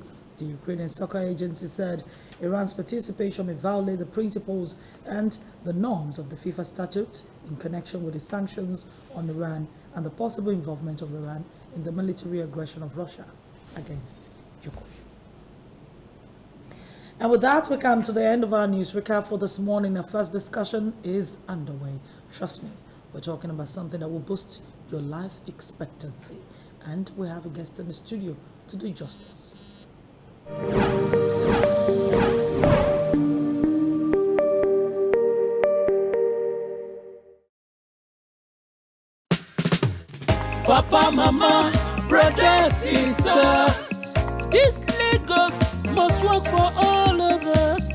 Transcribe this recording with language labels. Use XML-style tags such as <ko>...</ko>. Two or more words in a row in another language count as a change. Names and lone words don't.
<en>The Ukrainian Soccer Agency said Iran's participation may violate the principles and the norms of the FIFA statute in connection with the sanctions on Iran and the possible involvement of Iran in the military aggression of Russia against Ukraine. And with that, we come to the end of our news recap for this morning. Our first discussion is underway. Trust me, we're talking about something that will boost your life expectancy. And we have a guest in the studio to do justice. Papa, mama, brother, sister, this Lagos must work for all of us.</en>